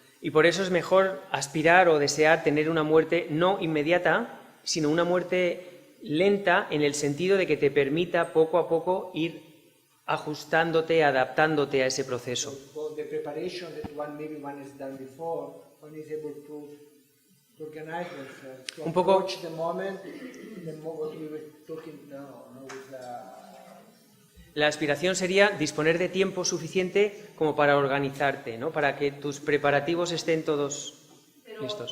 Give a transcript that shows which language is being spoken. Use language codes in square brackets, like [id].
[es] Y por eso es mejor aspirar o desear tener una muerte no inmediata, sino una muerte lenta en el sentido de que te permita poco a poco ir ajustándote, adaptándote a ese proceso. [en] For the preparation that one has done before, one is able to organize themselves, to [es] Un poco- [en] approach the moment, what we were talking now, with [es] La aspiración sería disponer de tiempo suficiente como para organizarte, ¿no? Para que tus preparativos estén todos listos.